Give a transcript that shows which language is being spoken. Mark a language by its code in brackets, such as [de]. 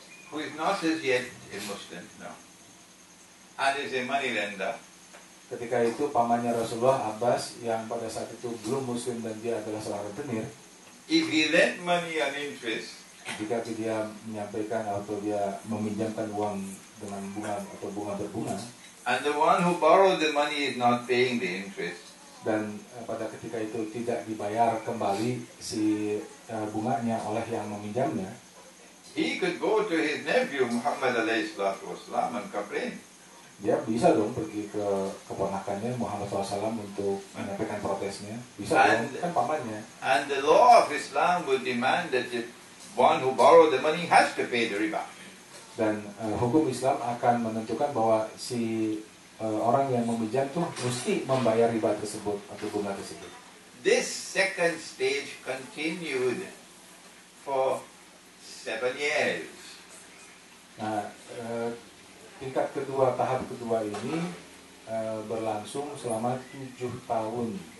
[en] who is not as yet a Muslim, no, and is a money lender, [id] Ketika itu pamannya Rasulullah Abbas yang pada saat itu belum Muslim dan dia adalah seorang rentenir, [en] if he lent money on interest, [id] jika dia menyampaikan atau dia meminjamkan uang dengan bunga atau bunga berbunga, [en] and the one who borrowed the money is not paying the interest, [id] dan pada ketika itu tidak dibayar kembali si bunganya oleh yang meminjamnya, [en] he could go to his nephew Muhammad alayhi salatu wasalam and complain. [id] dia bisa dong pergi ke keponakannya Muhammad SAW untuk menyampaikan protesnya. Bisa dong, kan pamannya. [en] And the law of Islam will demand that the one who borrowed the money has to pay the riba. [id] Dan hukum Islam akan menentukan bahwa si orang yang meminjam tuh mesti membayar riba tersebut atau bunga tersebut. [en] This second stage continued for 7 years. [id] Nah, tingkat kedua, tahap kedua ini berlangsung selama 7 tahun.